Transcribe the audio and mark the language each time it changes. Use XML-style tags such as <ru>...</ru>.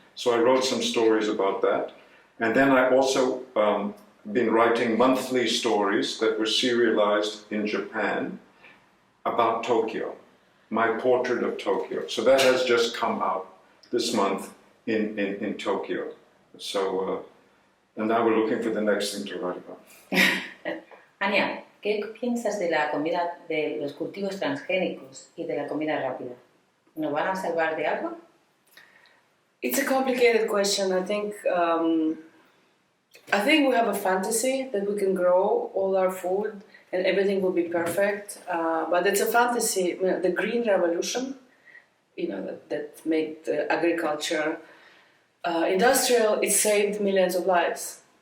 <en>So I wrote some stories about that. And then I also been writing monthly stories that were serialized in Japan about Tokyo, my portrait of Tokyo. So that has just come out this month in Tokyo. So, and now we're looking for the next thing to write about.</en> <es>Anya, ¿qué piensas de la comida, de los cultivos transgénicos y de la comida rápida? ¿Nos van a salvar de algo?</es> <en>It's a complicated question. I think we have a fantasy that we can grow all our food and everything will be perfect. But it's a fantasy. The Green Revolution, that made the agriculture industrial, it saved millions of lives.</en>